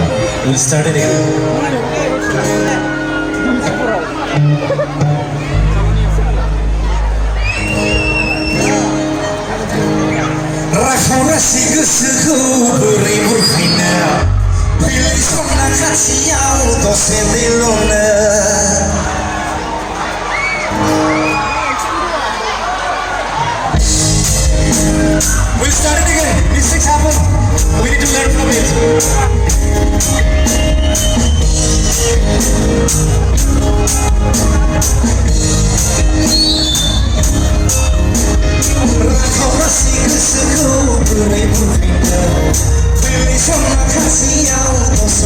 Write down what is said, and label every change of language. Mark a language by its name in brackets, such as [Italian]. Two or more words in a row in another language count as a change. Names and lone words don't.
[English] We'll start it again. [Bodo] Rakorasi gosoखौ बोरै बुरखायनो फैलाय समना खाथियाव दसे दैल'नो [English] We'll start it again. Mistakes happen. We need to learn from it. [Bodo] Rakorasi gosoखौ बोरै बुरखायनो फैलाय समना खाथियाव दसे